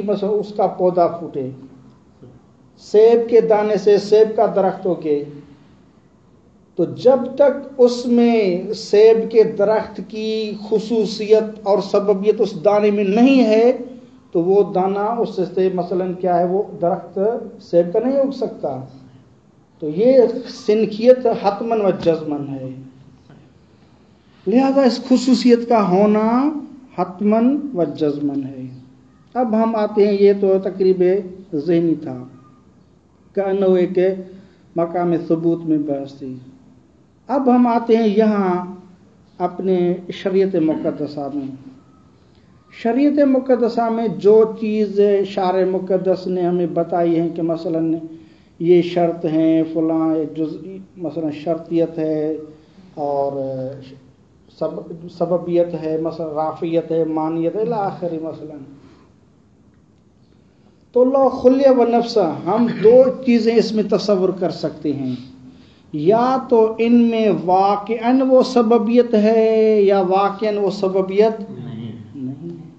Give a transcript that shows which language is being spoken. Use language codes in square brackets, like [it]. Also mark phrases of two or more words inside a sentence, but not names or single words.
[ur] مثلا اس کا پودا پھوٹے، سیب کے دانے سے سیب کا درخت اگے، تو جب تک اس میں سیب کے درخت کی خصوصیت اور سببیت اس دانے میں نہیں ہے تو وہ دانہ اس سے مثلا کیا ہے، وہ درخت سیب کا نہیں اگ سکتا. تو یہ سنکیت [ar] حتماً و جزماً [ur] ہے. لہذا اس خصوصیت کا ہونا [ar] حتماً و جزماً [ur] ہے. اب ہم آتے ہیں، یہ تو تقریب ذہنی تھا کہ ایک مقام ثبوت میں بحث تھی. اب ہم آتے ہیں یہاں اپنے شریعت مقدسہ میں. شریعت مقدسہ میں جو چیز شارع مقدس نے ہمیں بتائی ہے کہ مثلا یہ شرط ہیں، فلاں جزئی مثلا شرطیت ہے اور سببیت ہے، مثلا رافعیت ہے، مانیت ہے، آخری مثلا. تو [ar] لو خلیہ و نفسہ [ur] ہم دو چیزیں اس میں تصور کر سکتے ہیں، یا تو ان میں واقعاً وہ سببیت ہے یا واقعاً وہ سببیت نہیں ہے.